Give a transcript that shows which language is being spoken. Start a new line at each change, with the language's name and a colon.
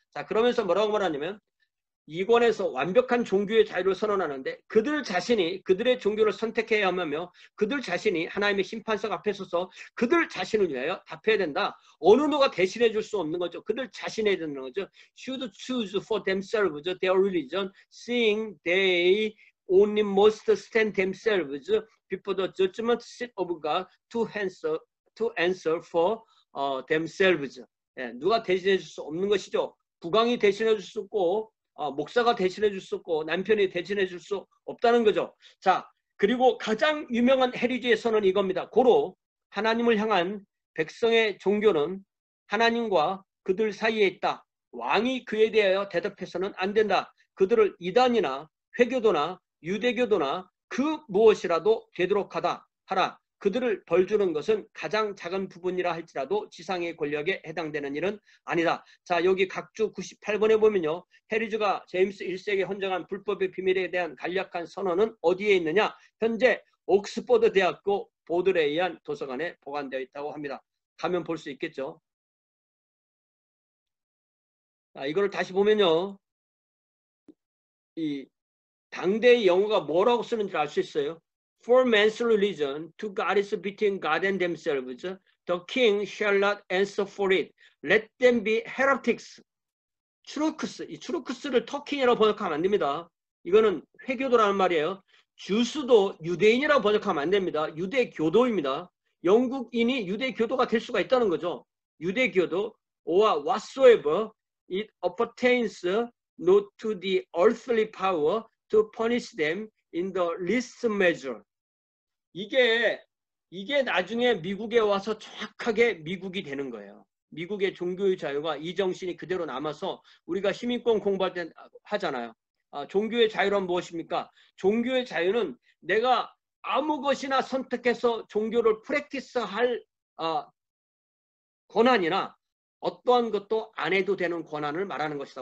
Korean: 자, 그러면서 뭐라고 말하냐면 이권에서 완벽한 종교의 자유를 선언하는데 그들 자신이 그들의 종교를 선택해야 하며 그들 자신이 하나님의 심판석 앞에 서서 그들 자신을 위하여 답해야 된다. 어느 누가 대신해 줄 수 없는 거죠. 그들 자신이 해야 되는 거죠.
English: Should choose for themselves their religion, seeing they only must stand themselves before the judgment seat of God to answer for themselves.
Korean: 예, 누가 대신해 줄 수 없는 것이죠. 국왕이 대신해 줄 수 없고 목사가 대신해 줄 수 없고 남편이 대신해 줄 수 없다는 거죠. 자, 그리고 가장 유명한 해리즈의 선언은 이겁니다. 고로 하나님을 향한 백성의 종교는 하나님과 그들 사이에 있다. 왕이 그에 대하여 대답해서는 안 된다. 그들을 이단이나 회교도나 유대교도나 그 무엇이라도 되도록 하라. 그들을 벌주는 것은 가장 작은 부분이라 할지라도 지상의 권력에 해당되는 일은 아니다. 자, 여기 각주 98번에 보면요. 해리즈가 제임스 1세에게 헌정한 불법의 비밀에 대한 간략한 선언은 어디에 있느냐? 현재 옥스퍼드 대학교 보드레이안 도서관에 보관되어 있다고 합니다. 가면 볼 수 있겠죠. 자, 이거를 다시 보면요. 이 당대의 영어가 뭐라고 쓰는지 알 수 있어요.
English: For man's religion to God is between God and themselves. The king shall not answer for it. Let them be heretics.
Korean: 추르크스, 이 추르크스를 터킹이라고 번역하면 안 됩니다. 이거는 회교도라는 말이에요. 주수도 유대인이라고 번역하면 안 됩니다. 유대교도입니다. 영국인이 유대교도가 될 수가 있다는 거죠. 유대교도
English: or whatsoever it appertains not to the earthly power to punish them in the least measure.
Korean: 이게 나중에 미국에 와서 정확하게 미국이 되는 거예요. 미국의 종교의 자유가 이 정신이 그대로 남아서 우리가 시민권 공부할 때 하잖아요. 종교의 자유란 무엇입니까? 종교의 자유는 내가 아무 것이나 선택해서 종교를 프랙티스할 권한이나 어떠한 것도 안 해도 되는 권한을 말하는 것이다.